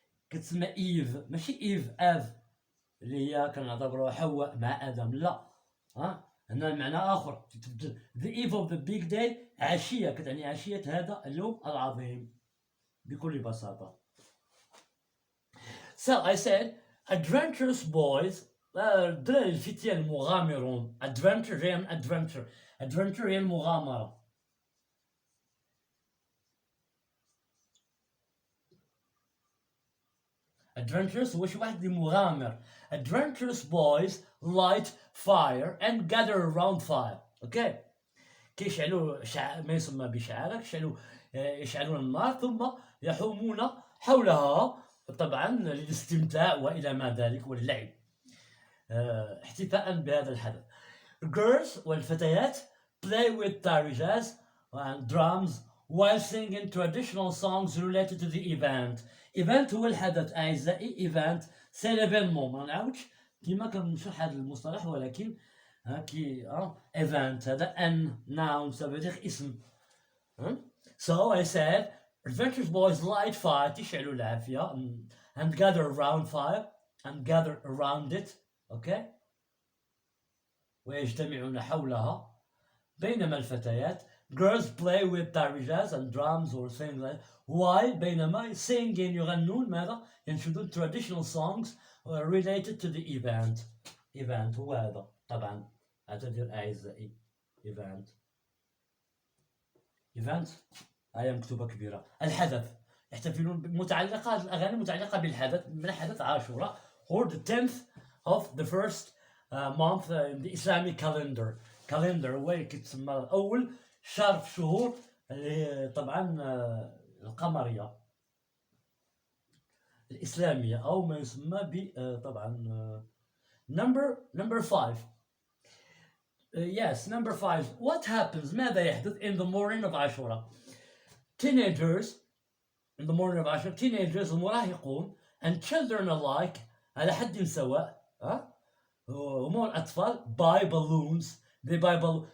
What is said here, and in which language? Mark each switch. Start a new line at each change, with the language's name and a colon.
Arabic: كتسمى إيف، ماشي إيف آف اللي هي كنعتبروها حواء مع آدم، لا. هنا المعنى آخر.
English: The eve of the big day
Arabic: عشية، كتعني عشية هذا اليوم العظيم بكل بساطة.
English: So I said adventurous boys،
Arabic: الدراري الفتيان المغامرون. adventure جاية من adventure هي المغامرة. adventurous هو شي واحد اللي مغامر.
English: adventurous boys light fire and gather around fire.
Arabic: اوكي، كيشعلوا ما يسمى بشعارة، يشعلون النار ثم يحومون حولها طبعا للاستمتاع والى ما ذلك واللعب، احتفاء بهذا الحدث.
English: girls والفتيات play with tarijas and drums while singing traditional songs related to the event.
Arabic: event هو الحدث أعزائي.
French: event c'est l'événement.
Arabic: ما نعاودش كيما كنشرح هذا المصطلح، ولكن كي event هذا noun
French: ça veut dire
Arabic: اسم.
English: So I said adventurous boys light fire
Arabic: تشعلوا العافية
English: and gather around fire and gather around it.
Arabic: okay، ويجتمعون حولها. بينما الفتيات
English: girls play with tarijas and drums or things like while بينما singing
Arabic: يغنون ماذا؟ ينشدون
English: traditional songs related to the event.
Arabic: event هو هذا طبعا. اعتذر أعزائي. event هي مكتوبة كبيرة. الحدث يحتفلون متعلقة، الأغاني متعلقة بالحدث، من حدث عاشوراء
English: or the 10th of the first month in the Islamic calendar.
Arabic: هو كتسمى أول شهر في الشهور اللي طبعا القمرية الإسلامية، أو ما يسمى ب طبعا number 5.
English: yes, number 5. what happens؟
Arabic: ماذا يحدث
English: in the morning of Ashura؟ teenagers in the morning of Ashura. teenagers المراهقون and children alike
Arabic: على حد سواء، هم الأطفال
English: buy balloons. they buy balloons.